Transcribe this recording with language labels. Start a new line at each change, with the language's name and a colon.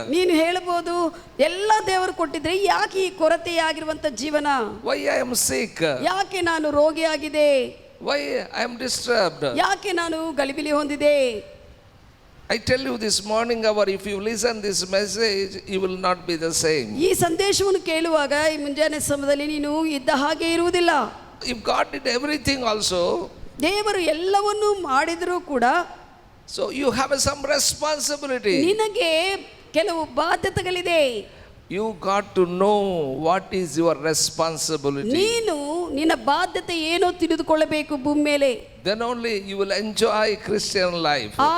Kannada: ನೀನು ಹೇಳಬಹುದು, ಎಲ್ಲ ದೇವರು ಕೊಟ್ಟಿದ್ರೆ ಯಾಕೆ ಈ ಕೊರತೆಯಾಗಿರುವಂತ ಜೀವನ?
English: Why I am sick?
Kannada: ಯಾಕೆ ನಾನು ರೋಗಿಯಾಗಿದೆ?
English: Why I am disturbed?
Kannada: ಯಾಕೆ ನಾನು ಗಲಿಬಿಲಿ ಹೊಂದಿದೆ?
English: I tell you this morning hour, if you listen this message, you will not be the same.
Kannada: ಈ ಸಂದೇಶವನ್ನು ಕೇಳುವಾಗ ಈ ಮುಂಜಾನೆ ಸಮಯದಲ್ಲಿ ನೀನು ಇದ್ದ ಹಾಗೆ ಇರುವುದಿಲ್ಲ.
English: If God did everything also,
Kannada: ದೇವರು ಎಲ್ಲವನ್ನೂ ಮಾಡಿದರೂ ಕೂಡ,
English: so you have some responsibility.
Kannada: ನಿನಗೆ ಕೆಲವು ಬಾಧ್ಯತೆಗಳಿದೆ.
English: You got to know what is your responsibility.
Kannada: ನೀನು ನಿನ್ನ ಬಾಧ್ಯತೆ ಏನೋ ತಿಳಿದುಕೊಳ್ಳಬೇಕು ಭೂಮಿ ಮೇಲೆ.
English: Then only you will enjoy Christian life.